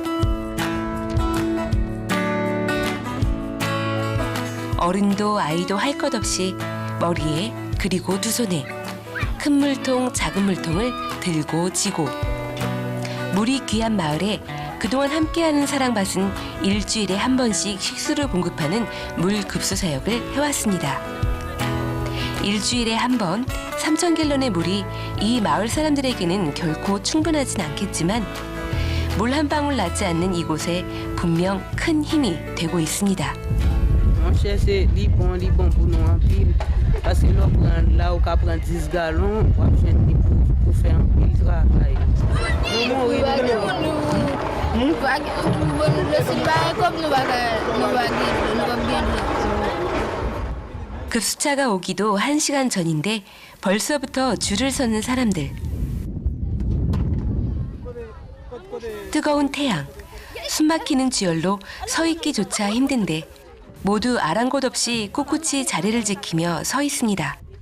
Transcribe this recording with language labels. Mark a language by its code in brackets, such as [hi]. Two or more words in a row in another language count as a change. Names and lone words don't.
[ko] 어른도 아이도 할 것 없이 머리에 그리고 두 손에 큰 물통, 작은 물통을 들고 지고 물이 귀한 마을에 그동안 함께하는 사랑밭은 일주일에 한 번씩 식수를 공급하는 물 급수 사역을 해왔습니다. 일주일에 한 번 3,000갤런의 물이 이 마을 사람들에게는 결코 충분하진 않겠지만 물 한 방울 나지 않는 이곳에 분명 큰 힘이 되고 있습니다. [ht] Mwen chèche li bon pou nou an pil. Paske la ou ka pran 10 galon, wap chen li pou fè an pil travay. [ko] 급수차가 오기도 1시간 전인데 벌써부터 줄을 서는 사람들. 뜨거운 태양, 숨막히는 지열로 서 있기조차 힘든데 모두 아랑곳 없이 꿋꿋이 자리를 지키며 서 있습니다.